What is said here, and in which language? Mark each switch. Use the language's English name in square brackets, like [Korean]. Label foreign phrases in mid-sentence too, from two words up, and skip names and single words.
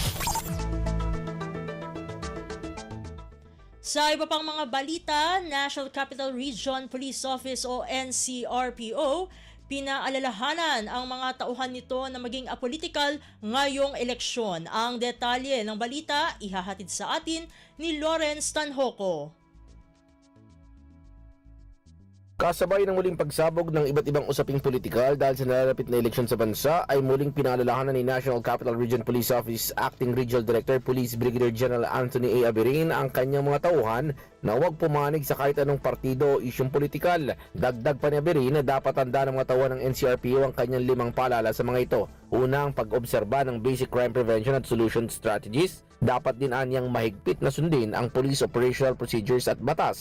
[Filipino] Sa iba pang mga balita, National Capital Region Police Office o NCRPO, pinaalalahanan ang mga tauhan nito na maging apolitical ngayong eleksyon. Ang detalye ng balita ihahatid sa atin ni Lawrence Tanhoco. Kasabay ng muling pagsabog ng iba't ibang usaping politikal dahil sa nalalapit na eleksyon sa bansa ay muling pinaalalahanan ni National Capital Region Police Office Acting Regional Director Police Brigadier General Anthony A. Aberin ang kanyang mga tauhan na huwag pumanig sa kahit anong partido o isyong politikal. Dagdag pa ni Aberin na dapat tanda ng mga tauhan ng NCRPO ang kanyang 5 paalala sa mga ito. Unang, pag-obserba ng [English] basic crime prevention [Filipino] at solution strategies. Dapat din anyang mahigpit na sundin ang [English] police operational procedures [Filipino] at batas.